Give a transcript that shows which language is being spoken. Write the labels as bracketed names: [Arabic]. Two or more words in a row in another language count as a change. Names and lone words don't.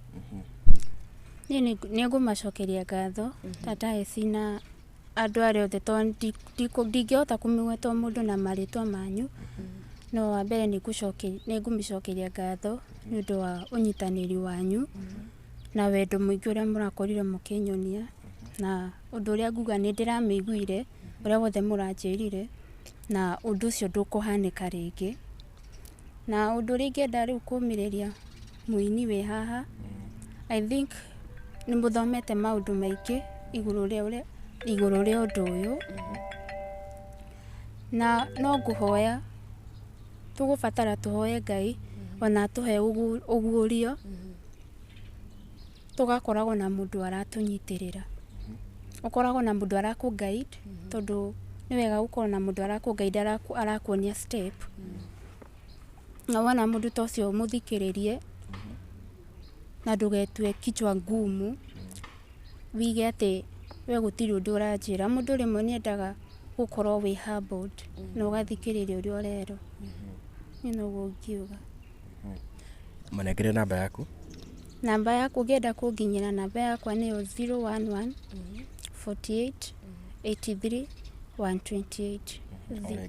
[Kikuyu] Nĩ ngũmacokeria ngatho Tataesi na andũ arĩa othe, tondũ ndingĩhota kũmĩgweta mũndũ na marĩtwa manyu, no wa mbere nĩ ngũmĩcokeria ngatho nĩ ũndũ wa ũnyitanĩri wanyu na wendo mũingĩ ũrĩa mũrakorire mũkĩnyonia, na ũndũ ũrĩa nguga nĩ ndĩramĩiguire ũrĩa wothe mũranjĩrire, na ũndũ ũcio ndũkũhanĩka rĩngĩ. Na ũndũ ũrĩa ingĩenda rĩu kũmĩrĩria mũini wĩ haha, [English] I think [Kikuyu] nĩ mũthomete maũndũ maingĩ igũrũ rĩa ũndũ ũyũ, na no ngũhoya tũgũbatara tũhoye Ngai ona tũhe ũguũrio, tũgakoragwo na mũndũ aratũnyitĩrĩra, ũkoragwo na mũndũ arakũ-guide, tondũ nĩ wega gũkorwo na mũndũ arakũ-guide, arakuonia step, na wona mũndũ ta ũcio mũthikĩrĩrie na ndũgetue [Swahili] kichwa ngumu, [Kikuyu] wige atĩ we gũtirĩ ũndũ ũranjĩra. Mũndũ rĩmwe nĩ endaga gũkorwo wĩ humbled na ũgathikĩrĩria ũrĩa ũrerwo. Niĩ noguo ngiuga. Manengere namba yaku. Namba yaku ũngĩenda kũnginyĩra, namba yakwa nĩyo 011 48 83 128.